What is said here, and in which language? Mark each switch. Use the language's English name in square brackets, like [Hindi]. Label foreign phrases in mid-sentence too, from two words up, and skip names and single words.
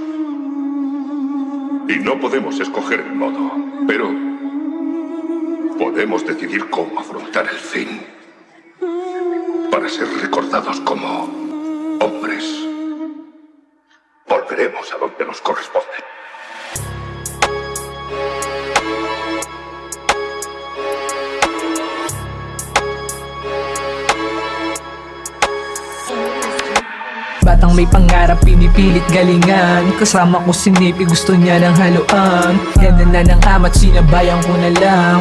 [Spanish] Y no podemos escoger el modo, pero podemos decidir cómo afrontar el fin para ser recordados como hombres. Volveremos a donde nos corresponde. [Filipino] Batang may pangarap, pinipilit galingan. Kasama ko si Nipi, gusto niya ng haluan. Ganda na ng amat, sinabayan ko na lang.